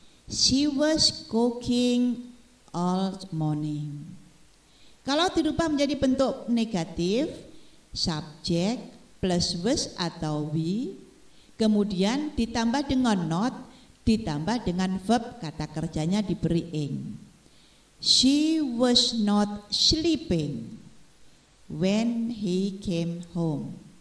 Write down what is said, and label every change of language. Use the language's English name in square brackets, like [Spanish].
[English] She was cooking all morning. [Indonesian] Kalau dirubah menjadi bentuk negatif, subject plus was atau we, kemudian ditambah dengan not, ditambah dengan verb, kata kerjanya diberi ing. [English] She was not sleeping when he came home.